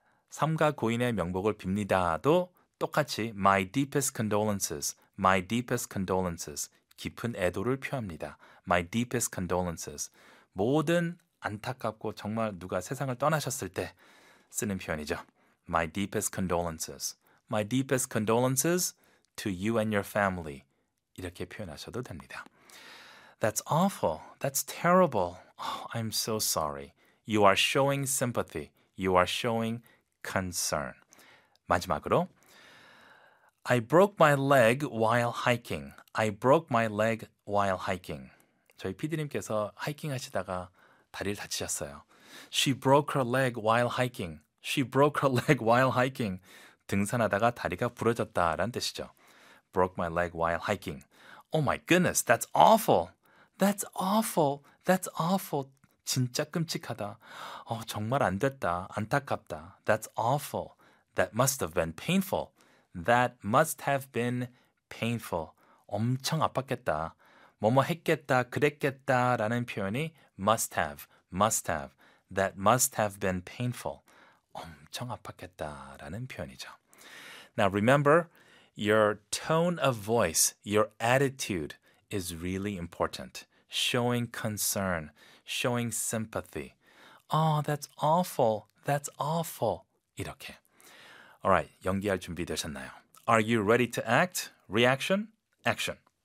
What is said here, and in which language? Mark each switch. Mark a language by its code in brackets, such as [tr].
[ko] 삼가 고인의 명복을 빕니다도 똑같이 [en] My deepest condolences. My deepest condolences. [ko] 깊은 애도를 표합니다. [en] My deepest condolences. [ko] 모든 안타깝고 정말 누가 세상을 떠나셨을 때 쓰는 표현이죠. [en] My deepest condolences. My deepest condolences to you and your family. [ko] 이렇게 표현하셔도 됩니다. [en] That's awful. That's terrible. Oh, I'm so sorry. You are showing sympathy. You are showing concern. [ko] 마지막으로 [en] I broke my leg while hiking. I broke my leg while hiking. [ko] 저희 PD님께서 하이킹 하시다가 다리를 다치셨어요. [en] She broke her leg while hiking. She broke her leg while hiking. [ko] 등산하다가 다리가 부러졌다라는 뜻이죠. [en] Broke my leg while hiking. Oh my goodness, that's awful. That's awful. That's awful. [ko] 진짜 끔찍하다. 어, 정말 안 됐다. 안타깝다. [en] That's awful. That must have been painful. That must have been painful. [ko] 엄청 아팠겠다. 뭐뭐 했겠다, 그랬겠다 라는 표현이 [en] must have, must have. That must have been painful. [ko] 엄청 아팠겠다 라는 표현이죠. [en] Now remember, your tone of voice, your attitude is really important. Showing concern, showing sympathy. Oh, that's awful, that's awful. [ko] 이렇게. [en] All right, [ko] 연기할 준비 되셨나요? [en] Are you ready to act? Reaction? Action.